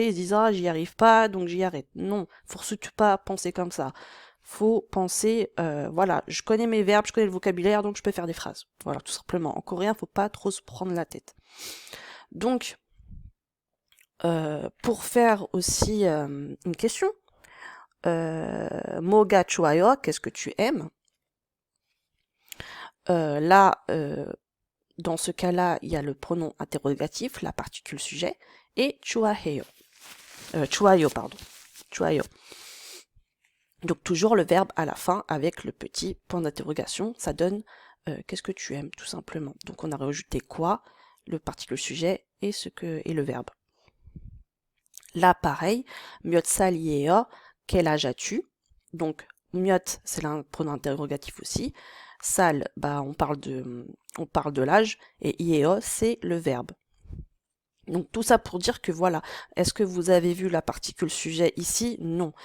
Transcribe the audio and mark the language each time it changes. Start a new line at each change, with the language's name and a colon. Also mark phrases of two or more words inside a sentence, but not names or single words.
French: Ils se disent, ah, j'y arrive pas, donc j'y arrête. Non, faut surtout pas penser comme ça. Faut penser, voilà, je connais mes verbes, je connais le vocabulaire, donc je peux faire des phrases. Voilà, tout simplement. En coréen, faut pas trop se prendre la tête. Donc, pour faire aussi une question,
Korean: 뭐가 좋아요,
French: qu'est-ce que tu aimes? Là, dans ce cas-là, il y a le pronom interrogatif, la particule sujet, et 좋아해요.
Korean: 좋아요, pardon. 좋아요.
French: Donc toujours le verbe à la fin avec le petit point d'interrogation, ça donne qu'est-ce que tu aimes tout simplement. Donc on a rajouté quoi, le particule sujet et et le verbe. Là pareil,
Korean: 몇 살이에요,
French: quel âge as-tu? Donc 몇 c'est un pronom interrogatif aussi. Sal, bah on parle de l'âge et ieo c'est le verbe. Donc tout ça pour dire que voilà, est-ce que vous avez vu la particule sujet ici? Non.